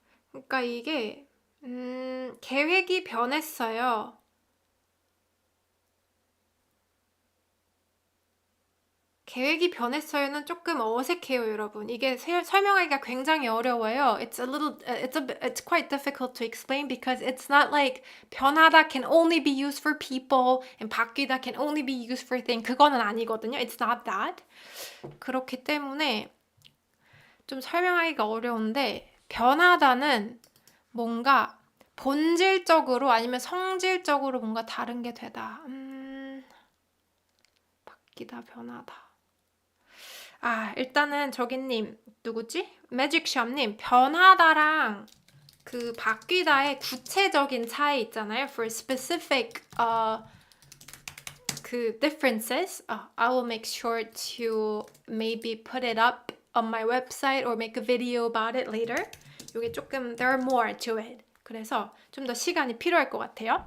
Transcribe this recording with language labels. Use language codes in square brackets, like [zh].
[ko] 그러니까 이게 계획이 변했어요. 계획이 변했어요는 조금 어색해요, 여러분. 이게 설명하기가 굉장히 어려워요. [en] It's quite difficult to explain because it's not like 변하다 can only be used for people and 바뀌다 can only be used for things. [ko] 그거는 아니거든요. [en] It's not that. [ko] 그렇기 때문에 좀 설명하기가 어려운데 변하다는 뭔가 본질적으로 아니면 성질적으로 뭔가 다른 게 되다. 바뀌다, 변하다. 일단은 저기님 누구지? 매직샵님 변하다랑 그 바뀌다의 구체적인 차이 있잖아요. [en] For specific 그 differences, I will make sure to maybe put it up on my website or make a video about it later. [ko] 이게 조금 [en] there are more to it. [ko] 그래서 좀 더 시간이 필요할 것 같아요.